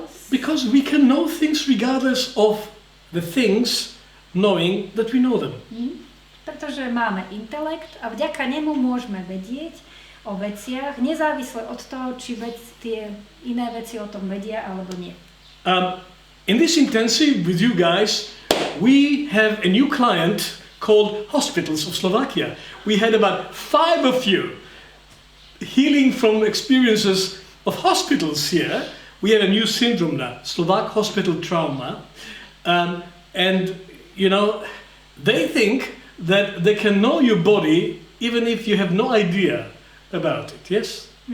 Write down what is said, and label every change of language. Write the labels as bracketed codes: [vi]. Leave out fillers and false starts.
[en] Because we can know things regardless of the things knowing that we know them. [sk] Pretože máme intelekt a vďaka nemu môžeme vedieť o veciach, nezávisle od toho, či tie iné veci o tom vedia alebo nie. [en] In this intensive with you guys, we have a new client called Hospitals of Slovakia. We had about 5 of you healing from experiences of hospitals here. We have a new syndrome now, Slovak hospital trauma. And you know, they think that they can know your body even if you have no idea about it, yes?